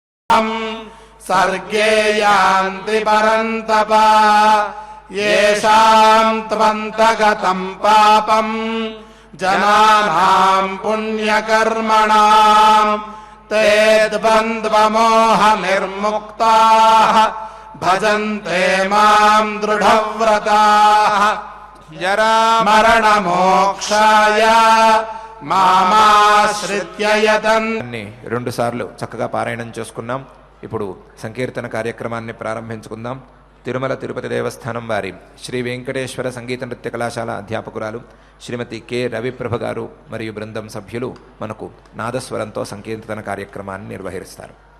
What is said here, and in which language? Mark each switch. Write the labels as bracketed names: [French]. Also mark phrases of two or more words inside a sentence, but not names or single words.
[Sanskrit] सर्गे यान्ति परन्तप येषाम् त्वन्तगतम् पापम् जनानाम् पुण्यकर्मणाम् ते द्वन्द्वमोहनिर्मुक्ताः भजन्ते माम् दृढव्रताः जरामरणमोक्षाय మామాశ్రిత్య యతన్. [Telugu] రెండు సార్లు చక్కగా పారాయణం చేసుకున్నాం. ఇప్పుడు సంకీర్తన కార్యక్రమాన్ని ప్రారంభించుకుందాం. తిరుమల తిరుపతి దేవస్థానం వారి శ్రీ వెంకటేశ్వర సంగీత నృత్య కళాశాల అధ్యాపకురాలు శ్రీమతి కె రవిప్రభ గారు మరియు బృందం సభ్యులు మనకు నాదస్వరంతో సంకీర్తన కార్యక్రమాన్ని నిర్వహిస్తారు.